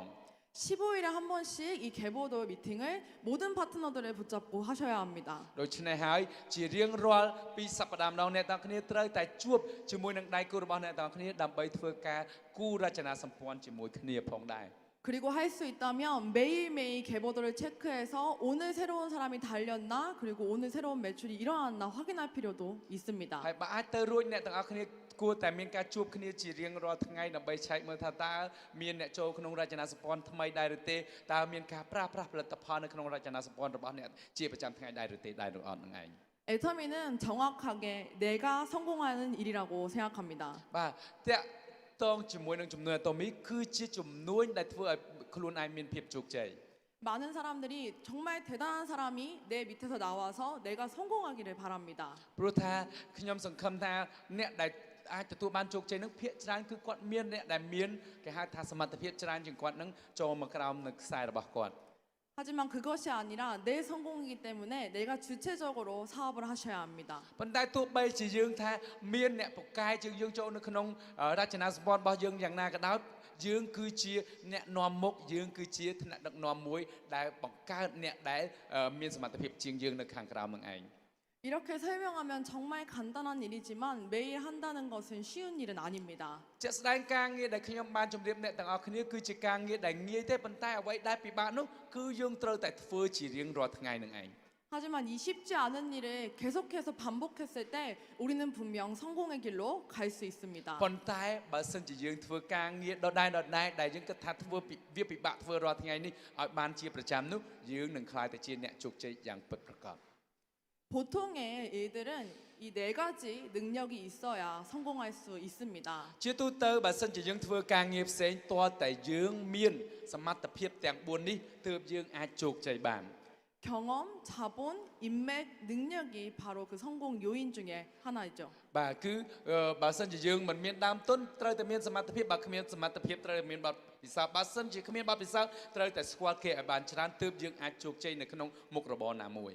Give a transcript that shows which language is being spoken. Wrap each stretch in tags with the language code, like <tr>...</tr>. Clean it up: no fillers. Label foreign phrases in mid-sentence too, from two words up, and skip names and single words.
<ko>15일에 한 번씩 이 계보도 미팅을 모든 파트너들을 붙잡고 하셔야 합니다.</ko> <km>ដូច្នេះហើយជារៀងរាល់ពីសប្តាហ៍ម្ដងអ្នកទាំងគ្នាត្រូវតែជួបជាមួយនឹងដៃគូរបស់អ្នកទាំងគ្នាដើម្បីធ្វើការគូររចនាសម្ព័ន្ធជាមួយគ្នាផងដែរ</km> <ko>그리고 할 수 있다면 매일매일 계보도를 체크해서 오늘 새로운 사람이 달렸나 그리고 오늘 새로운 매출이 일어났나 확인할 필요도 있습니다.</ko> <km>ហើយបើអាចទៅរួចអ្នកទាំងអស់គ្នាគួរតែមានការជួបគ្នាជារៀងរាល់ថ្ងៃដើម្បីឆែកមើលថាតើមានអ្នកចូលក្នុងរចនាសម្ព័ន្ធថ្មីដែរឬទេតើមានការប្រើប្រាស់ផលិតផលនៅក្នុងរចនាសម្ព័ន្ធរបស់អ្នកជាប្រចាំថ្ងៃដែរឬទេដែរឬអត់នឹងឯង</km> <ko>애터미는 정확하게 내가 성공하는 일이라고 생각합니다.</ko> <km>បាទតាក់តងជាមួយនឹងចំនួនអាតូមីគឺជាចំនួនដែលធ្វើឲ្យខ្លួនឯងមានភាពជោគជ័យ</km> <ko>많은 사람들이 정말 대단한 사람이 내 밑에서 나와서 내가 성공하기를 바랍니다.</ko> <km>ព្រោះថាខ្ញុំសង្ឃឹមថាអ្នកដែលអាចទទួលបានជោគជ័យនឹងភាគច្រើនគឺគាត់មានអ្នកដែលមានគេហៅថាសមត្ថភាពច្រើនជាងគាត់នឹងចូលមកក្រោមនៅខ្សែរបស់គាត់</km> <ko>하지만 그것이 아니라 내 성공이기 때문에 내가 주체적으로 사업을 하셔야 합니다.</ko> <km>ប៉ុន្តែទោះបីជាយើងថាមានអ្នកពូកែជាងយើងចូលនៅក្នុងរចនាសម្ព័ន្ធរបស់យើងយ៉ាងណាក៏ដោយយើងគឺជាអ្នកនាំមុខយើងគឺជាថ្នាក់ដឹកនាំមួយដែលបង្កើតអ្នកដែលមានសមត្ថភាពជាងយើងនៅខាងក្រោមនឹងឯង</km> <ko>이렇게 설명하면 정말 간단한 일이지만 매일 한다는 것은 쉬운 일은 아닙니다.</ko> <km>ជាក់ស្ដែងការងារដែលខ្ញុំបានជម្រាបអ្នកទាំងអស់គ្នាគឺជាការងារដែលងាយទេប៉ុន្តែអ្វីដែលពិបាកនោះគឺយើងត្រូវតែធ្វើជារៀងរាល់ថ្ងៃនឹងឯង</km> <ko>하지만 이 쉽지 않은 일을 계속해서 반복했을 때 우리는 분명 성공의 길로 갈 수 있습니다.</ko> <km>ប៉ុន្តែបើសិនជាយើងធ្វើការងារដដែលដែលយើងគិតថាធ្វើវាពិបាកធ្វើរាល់ថ្ងៃនេះឲ្យបានជាប្រចាំនោះយើងនឹងក្លាយទៅជាអ្នកជោគជ័យយ៉ាងពិតប្រាកដ</km> <ko>보통의 일들은 이 네 가지 능력이 있어야 성공할 수 있습니다.</ko> <km>ជាទូទៅបើសិនជាយើងធ្វើការងារផ្សេងទាល់តែយើងមានសមត្ថភាពទាំង4នេះទើបយើងអាចជោគជ័យបាន</km> <ko>경험, 자본, 인맥, 능력이 바로 그 성공 요인 중에 하나이죠.</ko> <km>បាទគឺបើសិនជាយើងមិនមានដើមទុនត្រូវតែមានសមត្ថភាពបើគ្មានសមត្ថភាពត្រូវតែមានបទពិសោធន៍បើសិនជាគ្មានបទពិសោធន៍ត្រូវតែស្គាល់គេឲ្យបានច្រើនទើបយើងអាចជោគជ័យនៅក្នុងមុខរបរណាមួយ</km>